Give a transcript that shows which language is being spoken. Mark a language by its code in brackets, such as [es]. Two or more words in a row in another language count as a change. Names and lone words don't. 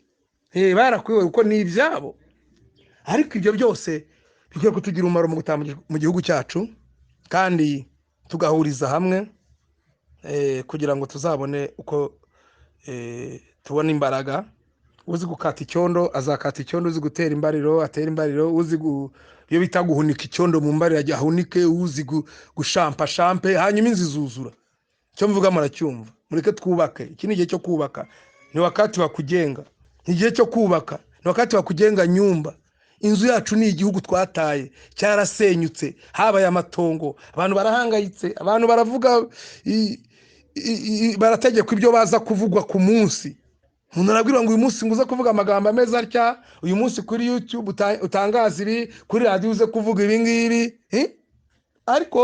[rw] Barakwiwe kuko ni ibyabo. Ariko ibyo byose bikwiye kutugira umumaro mu gutanga mu gihugu cyacu kandi tugahuriza hamwe kugira ngo tuzabone uko tubona imbaraga. Uzi gukata icyondo azakata icyondo, uzi gutera imbariro atera imbariro, uzi iyo bita guhunika icyondo mu mbariro ajya ahunike, uzi gushampa shampe hanyuma inzu izuzura. Cyo mvuga muracyumva. Mureke twubake. Iki ni igihe cyo kubaka. [sw] Ni wakati wa kujenga. [rw] Ni igihe cyo kubaka. [sw] Ni wakati wa kujenga nyumba. [rw] Inzu yacu ni igihugu twataye cyarasenyutse habaye amatongo. Abantu barahangayitse, abantu baravuga barategeka ibyo baza kuvugwa ku munsi. Umuntu arabwira ngo uyu munsi nguza kuvuga amagambo ameza atya, uyu munsi kuri YouTube utangaza ibi, kuri radio uze kuvuga ibi ngibi.